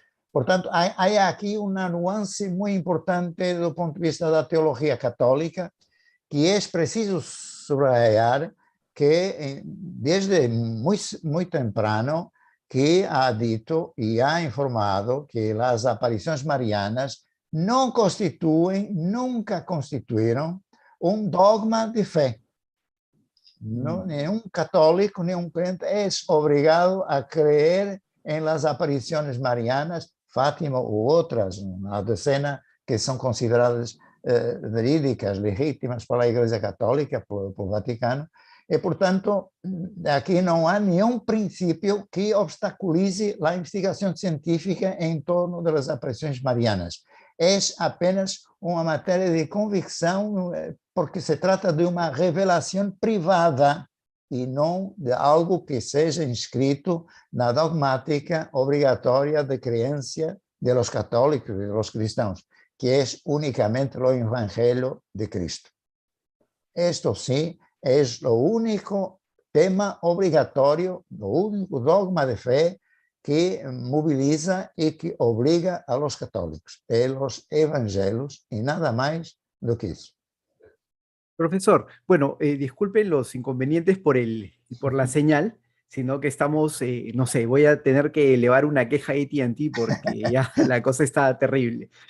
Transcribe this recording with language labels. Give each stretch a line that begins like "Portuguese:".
Spanish: Portanto, hay aquí una nuance muy importante desde el punto de vista de la teología católica, que es preciso subrayar que desde muy temprano que ha dicho y ha informado que las apariciones marianas
Portuguese: não constituem, nunca constituíram um dogma de fé. No, nenhum católico, nenhum crente é obrigado a
Spanish: creer en las apariciones marianas, Fátima u otras, una decena que son consideradas verídicas, legítimas
Portuguese: para a Igreja Católica, por Vaticano, e, portanto, aqui não há nenhum princípio que obstaculize a investigação científica em torno das aparições marianas. É apenas uma matéria de convicção, porque se trata de uma revelação privada e não de algo que seja inscrito na dogmática obrigatória de crença de los católicos e de los cristãos, que é unicamente o Evangelho de Cristo.
Spanish: Esto sí es lo único tema obligatorio, lo único dogma de fe que moviliza y que obliga a los católicos, los evangelios, y nada más do que eso. Profesor, bueno, disculpen los inconvenientes por la señal, sino que estamos, no sé, voy a tener que elevar una queja a AT&T porque ya la cosa está terrible.